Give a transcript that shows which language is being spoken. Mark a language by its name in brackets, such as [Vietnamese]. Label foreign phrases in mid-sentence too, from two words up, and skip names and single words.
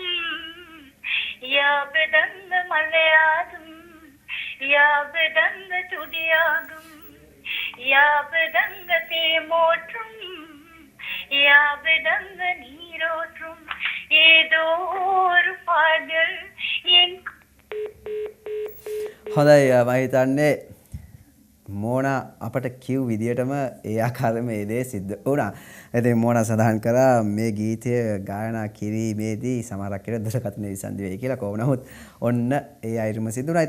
[Tamil] யாபதங்க மலையாதும் யாபதங்க துடியாகும் யாபதங்க தேமோற்றும் யாபதங்க நீரோற்றும் ஏதோ ஒரு பாடல் என் [Sinhala] හොඳයි මම හිතන්නේ මෝනා අපට කිව් විදියටම ඒ ආකාරයෙන්ම ඒ දේ සිද්ධ වුණා. ඉතින් මෝනා සඳහන් කරා මේ ගීතය ගායනා කිරීමේදී සමහරක් වෙලාවට දුරකථන විසන්දි වෙයි කියලා. කොහොම නමුත් ඔන්න ඒ අයුරම සිද්ධ වුණා.